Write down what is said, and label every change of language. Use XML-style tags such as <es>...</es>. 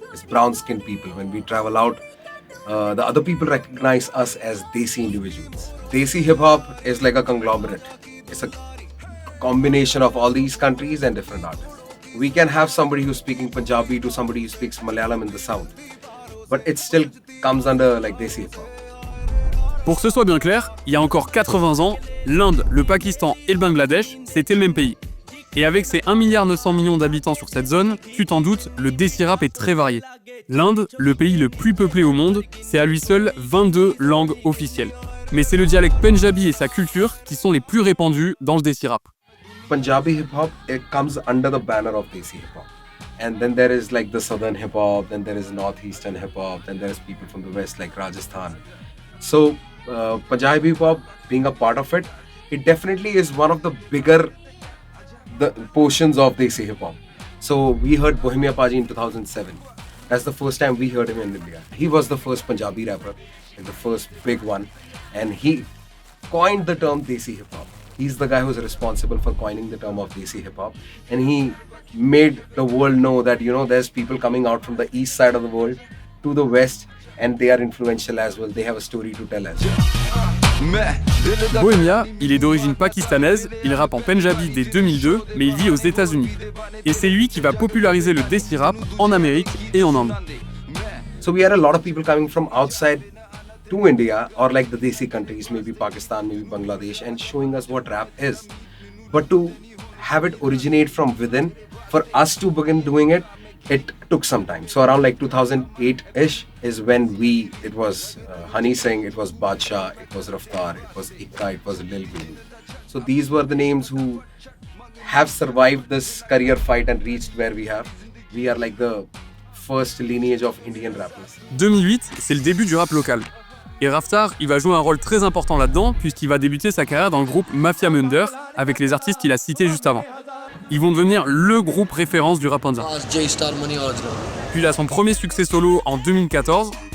<en>It's brown skinned people. When we travel out, the other people recognize us as Desi individuals. Desi hip hop is like a conglomerate. It's a combination of all these countries and different artists. We can have somebody who's speaking Pendjabi to somebody who speaks Malayalam in the south, but it still comes under like Desi hip hop.</en> <fr>Pour que ce soit bien clair, il y a encore 80 ans, l'Inde, le Pakistan et le Bangladesh, c'était le même pays. Et avec ses 1,9 milliard d'habitants sur cette zone, tu t'en doutes, le Desi rap est très varié. L'Inde, le pays le plus peuplé au monde, c'est à lui seul 22 langues officielles. Mais c'est le dialecte Pendjabi et sa culture qui sont les plus répandus dans le Desi rap.</fr> <en>Punjabi hip hop, it comes under the banner of Desi hip hop. And then there is like the southern hip hop, then there is northeastern hip hop, then there is people from the west like Rajasthan. So Punjabi hip hop being a part of it, it definitely is one of the bigger portions of Desi hip hop. So we heard Bohemia Paji in 2007. That's the first time we heard him in India. He was the first Punjabi rapper, and the first big one, and he coined the term Desi hip hop. He's the guy who's responsible for coining the term of Desi hip hop, and he made the world know that, you know, there's people coming out from the east side of the world to the west, and they are influential as well. They have a story to tell as well.</en> <fr>Bohemia, il est d'origine pakistanaise, il rappe en Pendjabi dès 2002, mais il vit aux États-Unis. Et c'est lui qui va populariser le Desi rap en Amérique et en Inde.</fr> <en>So we had a lot of people coming from outside to India or like the Desi countries, maybe Pakistan, maybe Bangladesh, and showing us what rap is. But to have it originate from within, for us to begin doing it, it took some time. So around like 2008-ish is when it was Honey Singh, it was Badshah, it was Raftar, it was Ikka, it was Lil Guru. So these were the names who have survived this career fight and reached where we have. We are like the first lineage of Indian rappers.</en> <fr>2008, c'est le début du rap local. Et Raftar, il va jouer un rôle très important là-dedans puisqu'il va débuter sa carrière dans le groupe Mafia Munder avec les artistes qu'il a cités juste avant. Ils vont devenir le groupe référence du rap indien. Puis il a son premier succès solo en 2014.</fr>